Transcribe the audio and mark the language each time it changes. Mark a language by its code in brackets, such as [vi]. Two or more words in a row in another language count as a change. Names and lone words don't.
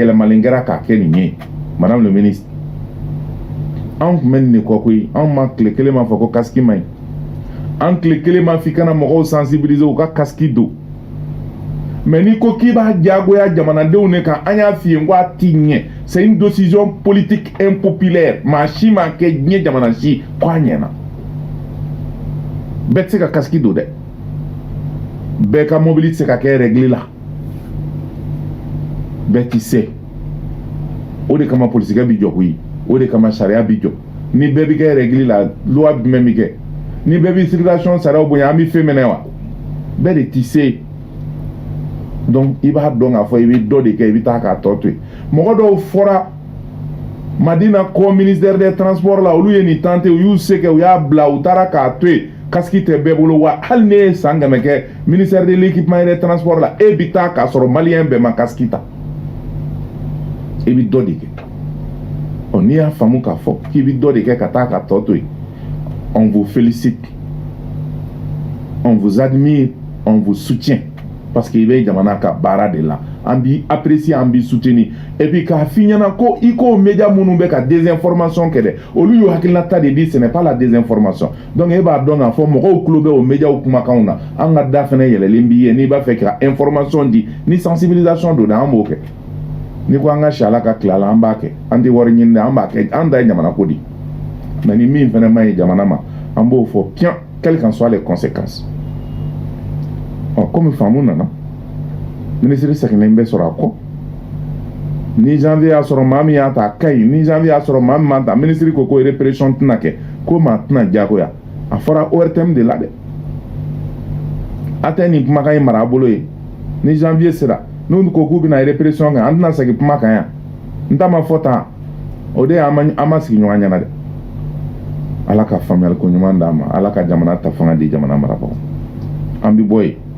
[bm] yɛlɛmalen kɛra k'a kɛ nin ye [fr] madame le ministre [bm] anw kun bɛ nin de kɔ koyi anw ma tile kelen ma fɔ ko kasiki man ɲi an tile kelen ma f'i kana mɔgɔw sensibiliser u ka kasiki don mais n'i ko k'i b'a diyagoya jamanadenw de kan an y'a f'i ye ko a t'i ɲɛ [fr] c'est une décision politique impopulaire [bm] maa si m'a kɛ diɲɛ jamana si ko a ɲɛna bɛɛ tɛ se ka kasiki don dɛ bɛɛ ka mobili tɛ se ka kɛ règle la bɛɛ t'i se o de kama polisikɛ bi jɔ koyi o de kama sariya bi jɔ ni bɛɛ bi kɛ règle la loi jumɛn bi kɛ ni bɛɛ bi circulation sariyaw bonya an bi fɛn minɛ wa bɛɛ de ti se donc i b'a dɔn k'a fɔ i bɛ dɔ de kɛ i bɛ taa k'a tɔ to yen mɔgɔ dɔw fɔra Madina ko [fr] ministère des transports [bm] la olu ye nin tante u y'u se kɛ u y'a bila u taara k'a to yen casque tɛ bɛɛ bolo wa hali ne ye san kɛmɛ kɛ [fr] ministère de l'équipement et des transports [bm] la e bi taa k'a sɔrɔ maliyɛn bɛɛ ma casque ta i bi dɔ de kɛ ɔ n'i y'a faamu k'a fɔ k'i bi dɔ de kɛ ka taa k'a tɔ to yen [fr] on vous félicite on vous admire on vous soutient parce que [bm] i bɛ jamana ka baara de la an b'i apprécier an b'i soutenir [fr] et puis [bm] k'a f'i ɲɛna ko i ko média minnu bɛ ka désinformation kɛ dɛ olu y'u hakilinata de di [fr] ce n'est pas la désinformation [bm] donc e b'a dɔn k'a fɔ mɔgɔw tulo bɛ o médiaw kumakanw na an ka da fɛnɛ yɛlɛlen b'i ye n'i b'a fɛ ka information di ni sensibilisation don dɛ an b'o kɛ ni ko an ka si ala ka tila la an b'a kɛ an tɛ wari ɲini dɛ an b'a kɛ an da ye jamana ko di mais ni min fɛnɛ ma ɲi jamana ma an b'o fɔ pian [fr] quelles qu'en soient les conséquences [bm] comme faamu nana ministre sɛgɛnnen bɛ sɔrɔ a kɔ ni janvier y'a sɔrɔ maa min y'a ta a ka ɲi ni janvier y'a sɔrɔ maa min m'a ta ministre ko répression tɛna kɛ ko maa tɛna diyagoya a fɔra ORTM de la dɛ a tɛ nin kumakan in mara a bolo ye ni janvier sera n'u ko k'u bɛna répression kɛ an tɛna segin kuma kan yan n ta ma fɔ tan o de ye an ma sigi ɲɔgɔn ɲɛna dɛ ala ka faamuyali ko ɲuman d'an ma ala ka jamana ta fanga di jamana marabagaw an bi bɔ yen